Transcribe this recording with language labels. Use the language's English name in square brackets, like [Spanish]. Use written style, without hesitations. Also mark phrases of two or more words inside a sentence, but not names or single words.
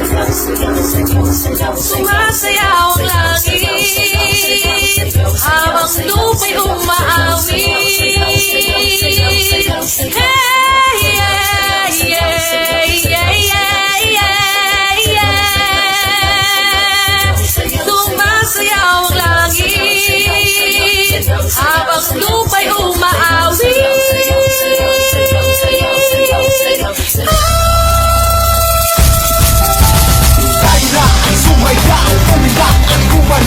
[Filipino] Sumasayaw ang langit habang lupa'y umaawit. [English] Hey, yeah, yeah, yeah, yeah, yeah, yeah. [Filipino] Sumasayaw ang langit habang lupa'y umaawit. Sumayaw, umiyak at gumalaw.